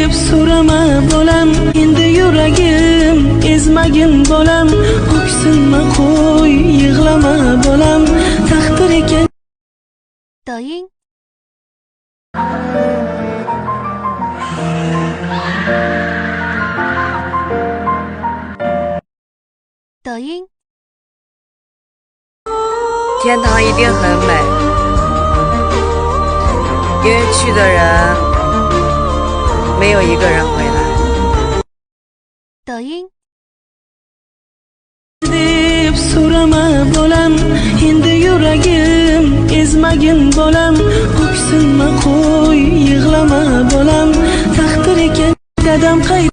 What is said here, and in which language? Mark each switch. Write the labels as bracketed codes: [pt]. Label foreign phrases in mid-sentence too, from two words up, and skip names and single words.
[uz] so'rama bolam, endi yuragim ezmagin bolam, ko'ksinma qo'y, yig'lama bolam, taqdir ekan doying. doying。 [zh] 天堂一定很美，因为去的人没有一个人回来。 doying。 [uz] deb so'rama bolam, endi yuragim ezmagin bolam, ko'ksinma qo'y, yig'lama bolam, taqdir ekan dadam qayda